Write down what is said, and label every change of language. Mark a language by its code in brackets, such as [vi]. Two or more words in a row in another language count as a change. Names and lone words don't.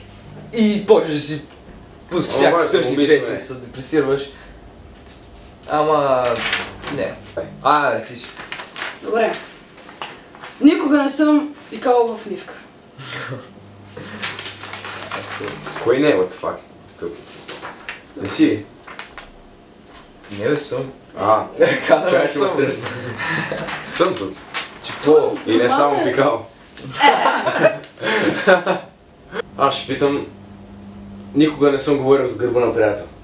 [bg] И почваш да си пускаш някакви тъжни песни, да се депресираш. Ама... не. Бе, ти си. Добре. Никога не съм пикал в мивка. Кой не е, [en] what the fuck? [bg] Не си? Не бе, съм. Чай си ме стресна. Съм тук. Че какво? И не само пикал. Аз ще питам... Никога не съм говорил с гърба на приятел.